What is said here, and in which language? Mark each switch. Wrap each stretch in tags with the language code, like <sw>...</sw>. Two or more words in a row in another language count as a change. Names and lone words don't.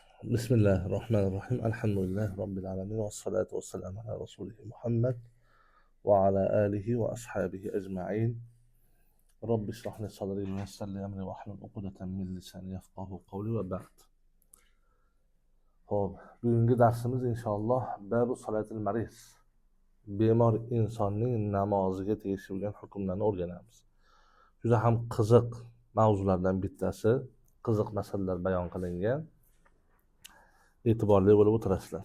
<ar>بسم الله الرحمن الرحيم الحمد لله رب العالمين والصلاة والسلام على رسوله محمد وعلى آله وأصحابه أجمعين. رب اشرح لي صدري ويسر لي أمري واحلل عقدة من لساني يفقهوا قولي وبعد.</ar> <uz>Xo'p, bugungi darsimiz inshaalloh</uz> <ar>باب صلاة المريض.</ar> <uz>Bemor insonning namoziga tegishli bo'lgan hukmlarni o'rganamiz. Juda ham qiziq mavzulardan bittasi, qiziq masalalar bayon qilingan. E'tiborli bo'lib o'tirasizlar.</uz>